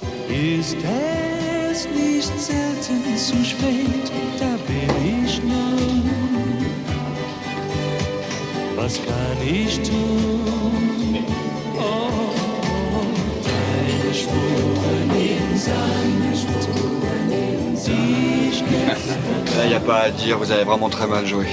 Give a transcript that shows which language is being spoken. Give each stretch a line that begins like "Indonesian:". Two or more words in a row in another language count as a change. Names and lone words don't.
German: Ist es nicht selten zu spät, da bin ich nun. Was kann ich tun? Oh, deine Spuren im Sand, die ich gestern...
French: Là, y a pas à dire, vous avez vraiment très mal joué.